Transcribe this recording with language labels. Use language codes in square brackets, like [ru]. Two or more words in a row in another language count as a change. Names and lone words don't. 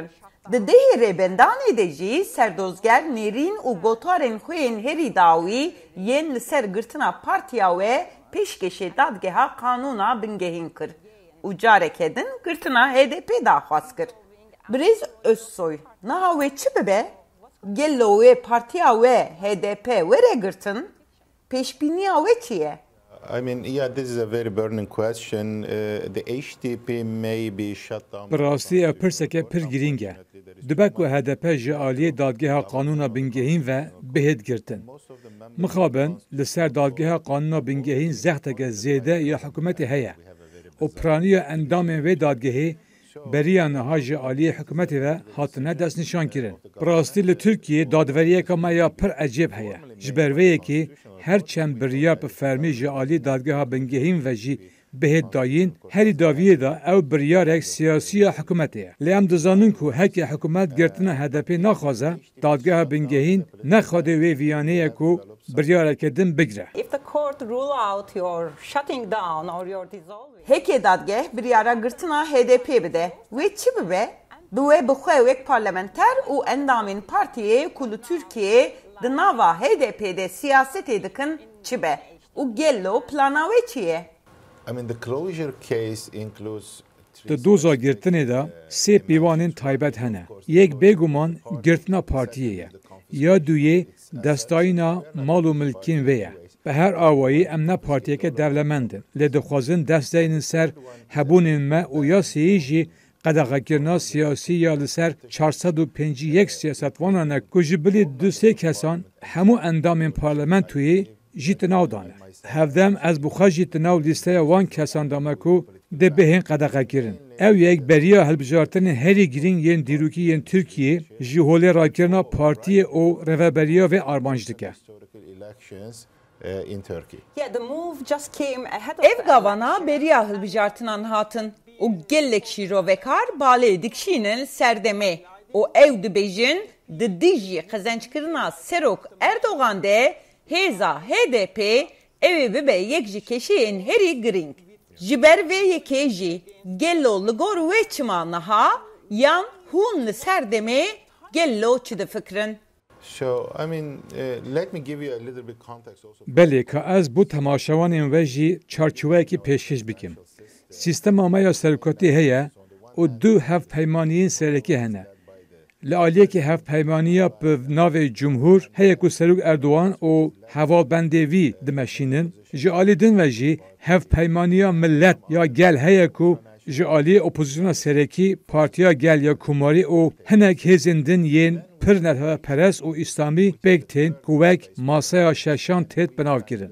[ku] Di dehê rêbendanê de jî serdozger nêrîn û gotarên xwe yên herî dawî yên li ser girtina partiya we pêşkêşê dadgeha kanûna bingehîn kir û careke din girtina HDP daxwaz kir. Brez Özsoy, naha we çi bibe? Gello we partiya we HDP were girtin? Pêşbîniya we çi ye? [en] I mean, yeah, this is a very burning question. The HDP may be shut down. [ku] Bi rastî ev pirseke pir girîng e. Dibe ku HDP ji aliyê dadgeha kanûna bingehîn ve bihêd girtin. Mixabin li ser dadgeha kanûna bingehîn zexteke zêde ya hikûmetê heye. û piraniya endamên vê dadgehê beriya niha ji aliyê hikûmetê ve hatine destnîşankirin. Bi rastî li Tirkiyeyê dadveriyeka me ya pir ecêb heye. Ji ber vê yekê her çend biryar bi fermî ji aliyê dadgeha bingehîn ve jî bihêd dayîn, herî daviyê da ew biryarek siyasî ya hikûmetê ye. Lê em dizanin ku heke hikûmet girtina HDP naxwaze, dadgeha bingehîn nexwade wê viyaneyê ku biryareke din bigire. [en] If the court rule out your shutting down or your dissolving. [ku] Heke dadgeh biryara girtina HDP bide. Wê çi bibe? Bi wê bixwe wek parlamenter û endamên partiyê ku li Tirkiyeyê di nava HDP'de siyasetê dikin çi be? û gello plana wê çi ye? [en] I mean, the closure case includes [ku] Di doza girtinê de sê pîvanên taybet hene. Yek bêguman girtina partiyê ye. Ya duyê destayîna mal û milkên wê ye. Bi her awayî em ne partiyeke devlemendin. Lê dixwazin dest deynin ser hebûnên me û ya sêyî jî qedexekirina siyasî ya li ser 451 siyasetvanan ku ji bilî du sê kesan hemû endamên parlamentoyê jî ti nav dane. Hevdem ez bi xwe jî ti nav lîsteya wan kesan dame ku dê bihên qedexekirin. Ew yek beriya hilbijartinên herî girîng yên dîrokî yên Tirkiyeyê ji holê rakirina partiyê û reveberiya vê armanc dike. [en] Yeah, the move just came ahead of [ku] Ev gavana beriya hilbijartinan hatin û gelek şîrovekar balê dikşînin serdemê û ew dibêjin di dijî xezençkirina Serok Erdogan de hêza HDP evê bibe yek ji keşeyên herî girîng. Ji ber vê yekê jî gello li gor wê çima niha yan hûn li ser demê gello çi difikirin? [en] So, I mean, let me give you a little bit context also. [ku] Belê ka ez bu temaşevanên ve jî çarçoveyekî pêşkêş bikim. Sîstema me ya serokatî heye û du hevpeymaniyên serekî hene. Li aliyekî hevpeymaniya bi navê Cumhur heye ku Serok Erdogan û hevalbendê wî dimeşînin, ji alî din ve jî hevpeymaniya millet ya gel heye ku ji aliyê opozisyona serekî Partiya Gel ya Kumarî û hinek hêzên din yên pir netewperest û İslamî pêk tên ku wek masaya şeşan têt binavkirin.